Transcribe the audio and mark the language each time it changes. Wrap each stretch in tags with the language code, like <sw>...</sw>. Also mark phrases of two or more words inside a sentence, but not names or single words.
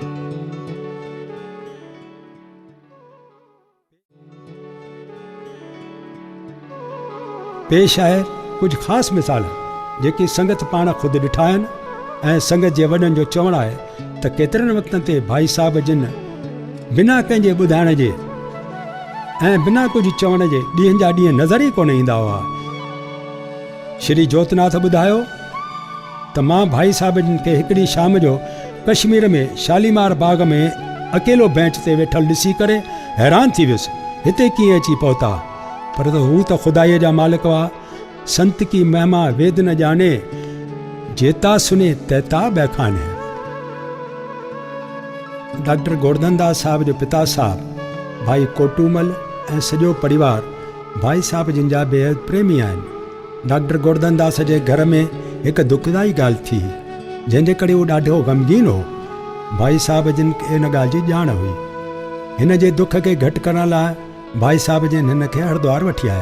<sd>पेश आहे कुझु ख़ासि मिसाल जेकी संगत पाण ख़ुदि ॾिठा आहिनि ऐं संगत जे वॾनि जो चवणु आहे त केतिरनि वक़्तनि ते भाई साहब जिन बिना कंहिंजे ॿुधाइण जे ऐं बिना कुझु चवण जे ॾींहंनि जा ॾींहं नज़र ई कोन ईंदा हुआ। श्री जोतनाथ ॿुधायो त मां भाई साहब जिन खे हिकिड़ी शाम जो कश्मीर में शालीमार बाग में अकेलो बेंच ते वेठल ॾिसी करे हैरान थी वियुसि, हिते कीअं अची पहुता। पर त हू त ख़ुदाईअ जा मालिक हुआ।</sd> <pa>ਸੰਤ ਕੀ ਮਹਿਮਾ ਵੇਦ ਨ ਜਾਣੇ, ਜੇਤਾ ਸੁਣੇ ਤੇਤਾ ਬਖਾਣੇ।</pa> <sd>डॉक्टर गोवर्धन दास साहब जो पिता साहब भाई कोटूमल ऐं सॼो परिवार भाई साहब जिन जा बेहद प्रेमी आहिनि। डॉक्टर गोवर्धन दास जे घर में हिकु दुखदाई ॻाल्हि थी, जंहिंजे करे उहो ॾाढो ग़मगीन हो। भाई साहब जिन खे हिन ॻाल्हि जी ॼाण हुई। हिन जे दुख खे घटि करण लाइ भाई साहब जिन हिन खे हरिद्वार वठी आया।</sd>